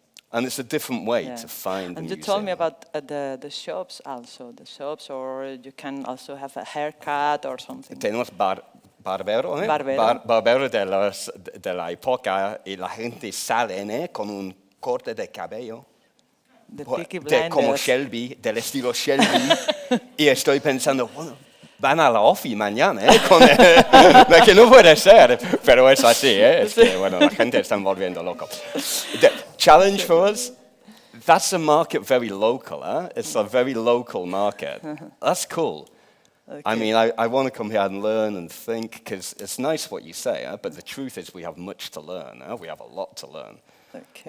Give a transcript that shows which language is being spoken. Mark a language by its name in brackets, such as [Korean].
[English] And it's a different way to find the museum. you told me about the shops also, or you can also have a haircut or something. [Spanish] Tenemos barbero, Barbero. Barbero de la época, y la gente sale con un corte de cabello. [English] The Peaky Blinders. [Spanish] Como Shelby, del estilo Shelby. Y estoy pensando, bueno, van a la OFI mañana, que no puede ser, pero es así, es que, bueno, la gente está volviendo loco. [English] The challenge for us, that's a market very local, It's a very local market. That's cool. Okay. I mean, I want to come here and learn and think, because it's nice what you say, but the truth is we have much to learn. We have a lot to learn. Okay.